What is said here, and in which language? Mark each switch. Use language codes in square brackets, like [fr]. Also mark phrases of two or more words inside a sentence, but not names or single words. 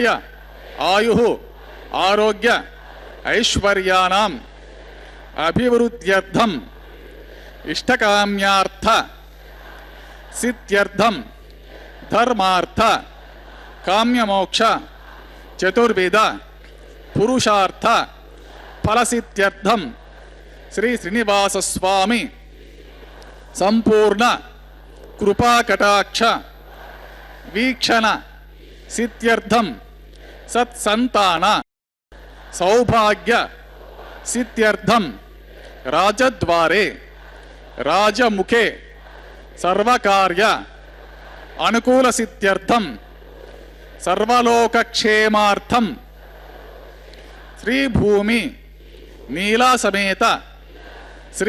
[sa] ఆయు ఆరోగ్య ఐశ్వర్యానాం అభివృద్ధ్యర్థం ఇష్టకామ్యార్థ సిద్ధ్యర్థం ధర్మార్థ కామ్యమోక్ష చతుర్వేద పురుషార్థ ఫలసిద్ధ్యర్థం శ్రీ శ్రీనివాస స్వామి సంపూర్ణ కృపాకటాక్ష వీక్షణ సిద్ధ్యర్థం సత్సంతాన सौभाग्य सिद्ध्यर्थम राजद्वारे राजमुखे सर्वकार्य अनुकूल सिद्ध्यर्थम सर्वलोकक्षेमार्थम श्री भूमि नीला समेत श्री